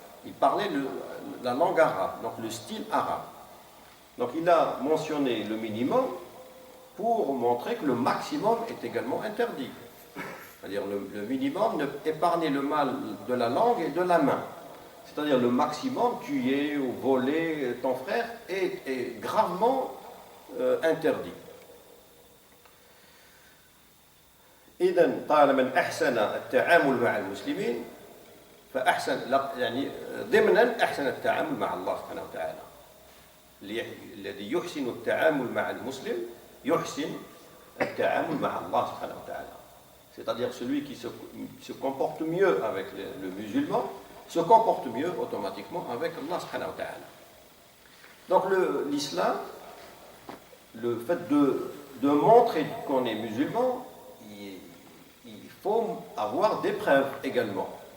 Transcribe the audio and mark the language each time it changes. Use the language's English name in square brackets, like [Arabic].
[French] Il parlait la langue arabe, donc le style arabe. Donc il a mentionné le minimum pour montrer que le maximum est également interdit. C'est-à-dire le minimum, épargner le mal de la langue et de la main. C'est-à-dire le maximum, tuer ou voler ton frère est gravement interdit. [Arabic] إذن قال من أحسن التعامل مع المسلمين فأحسن يعني ضمنا أحسن التعامل مع الله سبحانه وتعالى. الذي يحسن التعامل مع المسلم يحسن التعامل مع الله سبحانه وتعالى. [French] C'est-à-dire celui qui se comporte mieux avec le musulman se comporte mieux automatiquement avec Allah subhanahu wa ta'ala. Donc l'islam, le fait de montrer qu'on est musulman, il faut avoir des preuves également.